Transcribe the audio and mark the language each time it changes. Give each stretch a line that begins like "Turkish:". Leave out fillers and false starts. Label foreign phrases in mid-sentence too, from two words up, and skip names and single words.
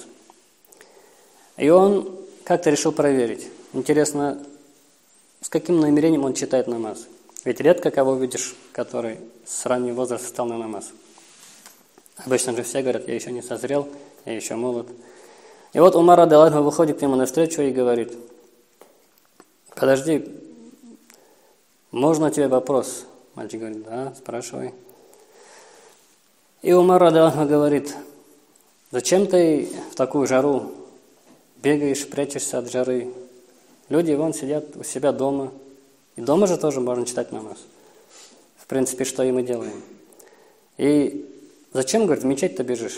Russian: И он как-то решил проверить. Интересно, с каким намерением он читает намаз. Ведь редко кого видишь, который с раннего возраста стал на намаз. Обычно же все говорят, я еще не созрел, я еще молод. И вот Умар
Arabic: رضي الله عنه
Russian: выходит к нему навстречу и говорит, подожди, можно тебе вопрос? Мальчик говорит, да, спрашивай. И Умар
Arabic: رضي الله عنه
Russian: говорит, зачем ты в такую жару бегаешь, прячешься от жары? Люди вон сидят у себя дома. И дома же тоже можно читать намаз. В принципе, что и мы делаем. И зачем, говорит, в мечеть-то бежишь?